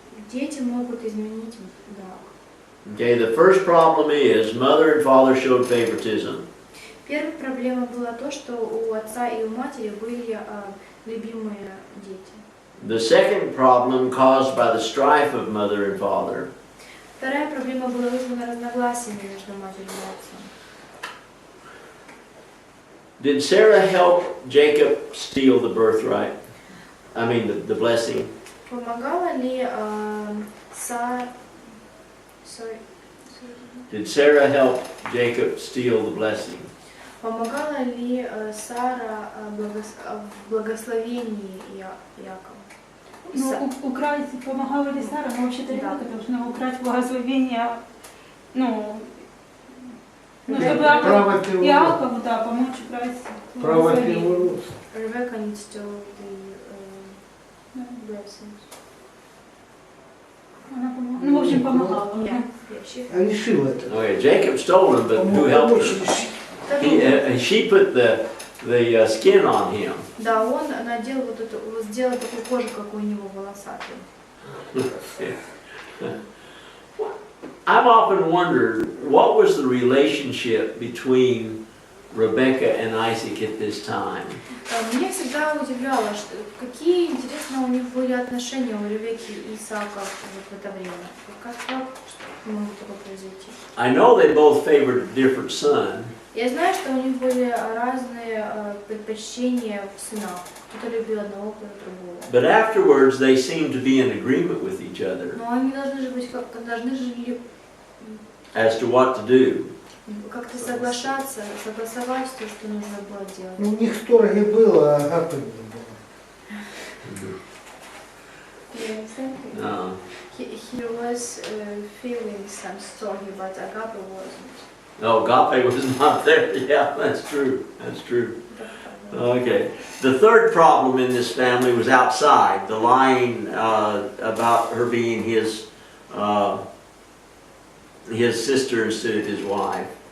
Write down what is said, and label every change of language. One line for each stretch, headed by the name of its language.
Russian: Дети могут изменить брак.
English: Okay, the first problem is mother and father showed favoritism.
Russian: Первая проблема была то, что у отца и у матери были любимые дети.
English: The second problem caused by the strife of mother and father.
Russian: Вторая проблема была вызвана разногласиями между матерью и отцом.
English: Did Sarah help Jacob steal the birthright? I mean the blessing.
Russian: Помогала ли Сара...
English: Did Sarah help Jacob steal the blessing?
Russian: Помогала ли Сара в благословении Якова? Ну, украсть, помогала ли Сара, но вообще-то Ревека должна украсть благословение, ну, чтобы Якову, да, помочь украсть благословение.
English: Rebecca needs to the blessings.
Russian: Она помогала, ну, в общем, помогала. Решила это.
English: Okay, Jacob stole him, but who helped him? She put the skin on him.
Russian: Да, он надел вот эту, сделал такую кожу, как у него волосатую.
English: I've often wondered what was the relationship between Rebecca and Isaac at this time.
Russian: Меня всегда удивляло, что какие интересные у них были отношения у Ревекки и Исаака в это время. Как могло такое произойти?
English: I know they both favored a different son.
Russian: Я знаю, что у них были разные предпочтения в сынах. Кто-то любил одного, кто-то другого.
English: But afterwards they seemed to be in agreement with each other
Russian: Но они должны же быть, должны же
English: as to what to do.
Russian: как-то соглашаться, согласовать то, что нужно было делать. У них сторги было, а Агапы не было.
English: No. He was feeling some story, but Agape wasn't. No, Agape was not there. Yeah, that's true. That's true. Okay. The third problem in this family was outside, the lying about her being his sister instead of his wife.